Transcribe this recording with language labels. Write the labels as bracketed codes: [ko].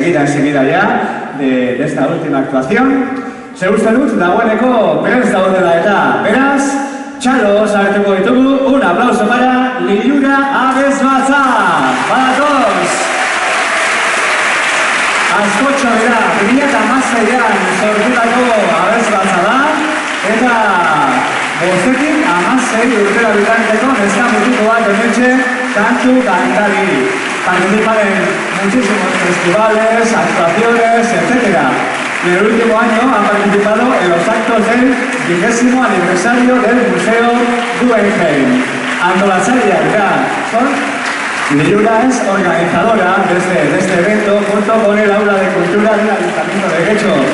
[es] Enseguida ya de esta última actuación. [eu] Zer uste dut dagoeneko prest daudela eta beraz, txalo sartuko ditugu. [es] Un aplauso para Lilura Abesbatza. Para todos. [eu] Askotxo dira, 2016an sortutako Abesbatza da eta bostetik 16 urtera bitarteko neska mutiko bat hementxe kantu kantari. [es] Participan en muchísimos festivales, actuaciones, etc. En el último año han participado en los actos del 20º aniversario del Museo Guggenheim. [eu] Antolatzaria dira, [es] Lilura es organizadora de este evento junto con el Aula de Cultura del Ayuntamiento de Getxo.